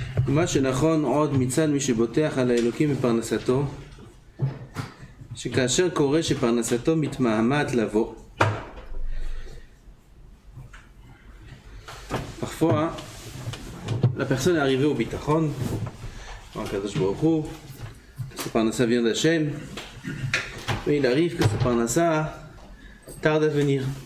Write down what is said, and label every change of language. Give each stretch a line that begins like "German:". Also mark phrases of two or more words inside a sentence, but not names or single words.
Hebrew: מה שנכון עוד מצד מי שבוטח על האלוקים בפרנסתו, שכאשר קורה שפרנסתו מתמהמת לבוא,
French: parfois la personne est arrivée au bitachon, en
Hebrew: קדוש ברוך הוא,
French: que ce parnassa vient d'Hachem, mais il arrive que ce parnassa tarde à venir.